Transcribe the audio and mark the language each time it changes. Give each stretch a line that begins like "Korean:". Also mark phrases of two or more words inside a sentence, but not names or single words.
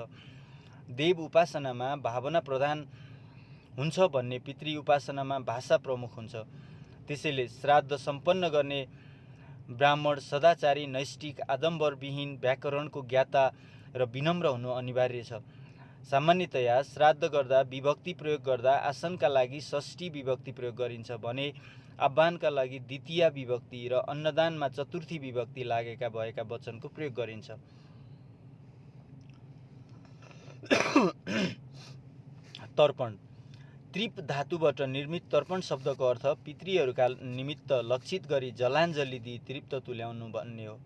Nepali: देव उपासनामा भावना प्रधान हुन्छ भन्ने पितृ उपासनामा भाषा प्रमुख हुन्छ। त्यसैले श्राद्ध सम्पन्न गर्ने ब्राह्मण सदाचारी, नैष्ठिक, आडम्बरविहीन, व्याकरणको ज्ञाता र विनम्र हुनु अनिवार्य छ। सामान्यतया श्राद्ध गर्दा विभक्ति प्रयोग गर्दा आसनका लागि षष्ठी विभक्ति प्रयोग गरिन्छ भने आह्वानका लागि द्वितीया विभक्ति र अन्नदानमा चतुर्थी विभक्ति लागेका भएका वचनको प्रयोग गरिन्छ। तर्पण। तृप धातुबाट निर्मित तर्पण शब्दको अर्थ पितृहरूका निमित्त लक्षित गरी जलाञ्जली दिई तृप्त तुल्याउनु भन्ने हो।